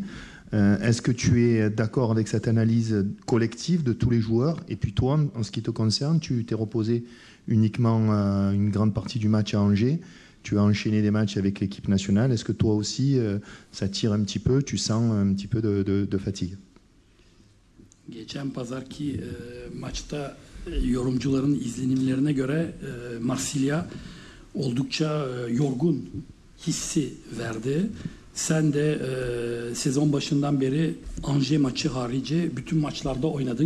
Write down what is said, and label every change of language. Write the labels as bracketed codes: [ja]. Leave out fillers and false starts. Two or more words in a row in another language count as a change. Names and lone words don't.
[fr] Est-ce que tu es d'accord avec cette analyse collective de tous les joueurs? Et puis toi, en ce qui te concerne, tu t'es reposé uniquement une grande partie du match à Angers. Tu as enchaîné des matchs avec l'équipe nationale. Est-ce que toi aussi, ça tire un petit peu? Tu sens un petit peu de fatigue? [tr] Geçen pazarki maçta yorumcuların izlenimlerine göre Marsilya oldukça yorgun hissi verdi. Sen de sezon başından beri Angers maçı harici bütün maçlarda oynadın.